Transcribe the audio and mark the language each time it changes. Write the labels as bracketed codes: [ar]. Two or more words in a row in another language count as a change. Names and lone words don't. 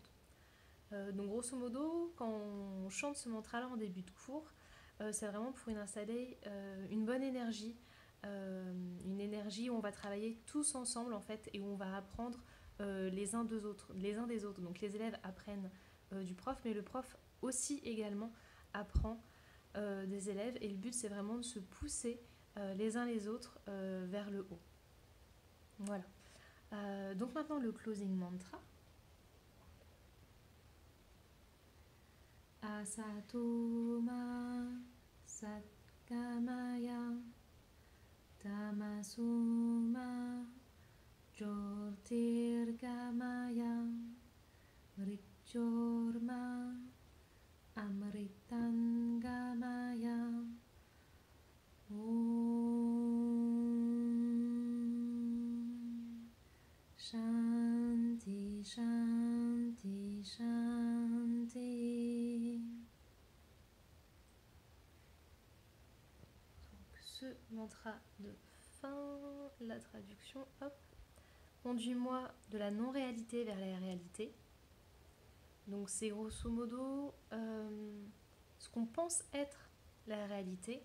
[fr] Donc grosso modo, quand on chante ce mantra-là en début de cours, c'est vraiment pour installer une bonne énergie, une énergie où on va travailler tous ensemble en fait et où on va apprendre les uns des autres. Donc les élèves apprennent du prof, mais le prof aussi également apprend des élèves et le but c'est vraiment de se pousser les uns les autres vers le haut. Voilà. Donc maintenant le [en] closing mantra. [sa] असतोमा सत्गमय तमसुमा ज्योतिर्गमय मृत्युर्मा अमृतंगमय ॐ शान्ति शान्ति शान्ति. [fr] Ce mantra de fin, la traduction, hop. Conduis-moi de la non-réalité vers la réalité. Donc c'est grosso modo ce qu'on pense être la réalité.